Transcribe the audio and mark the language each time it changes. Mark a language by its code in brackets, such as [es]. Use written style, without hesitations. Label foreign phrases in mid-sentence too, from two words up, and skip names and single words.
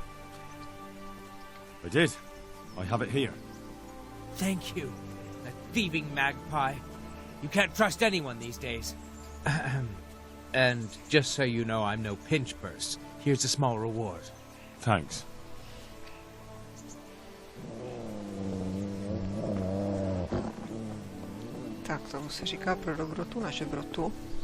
[en] I did. I have it here. Thank you. That thieving magpie. You can't trust anyone these days. And just so you know, I'm no pinch purse. Here's a small reward. Thanks. [cs] Tak tomu se říká pro dobrotu na žebrotu.